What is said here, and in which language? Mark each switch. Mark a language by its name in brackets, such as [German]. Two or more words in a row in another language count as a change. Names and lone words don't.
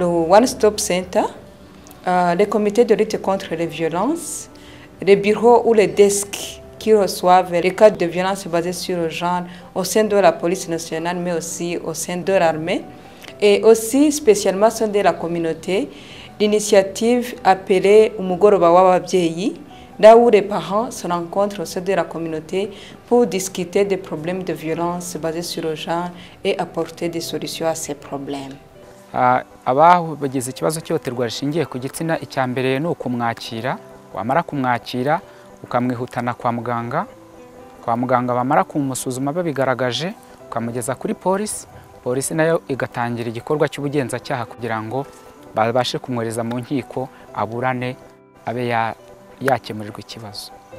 [English] One Stop Center, [French] les comités de lutte contre les violences, les bureaux ou les desks qui reçoivent les cas de violences basées sur le genre au sein de la police nationale, mais aussi au sein de l'armée, et aussi spécialement au sein de la communauté, l'initiative appelée Umugoroba w'ababyeyi, là où les parents se rencontrent au sein de la communauté pour discuter des problèmes de violence basés sur le genre et apporter des solutions à ces problèmes. [Kinyarwanda] Abagize ikibazo cy'ihohoterwa rishingiye ku gitsina, icya mbere ni ukumwakira, wamara kumwakira ukamwihutana kwa muganga, bamara kumusuzuma babigaragaje ukamugeza kuri polisi nayo igatangira igikorwa cy'ubugenzacyaha kugira ngo babashe kumwohereza mu nkiko aburane abe yakemurirwa ikibazo.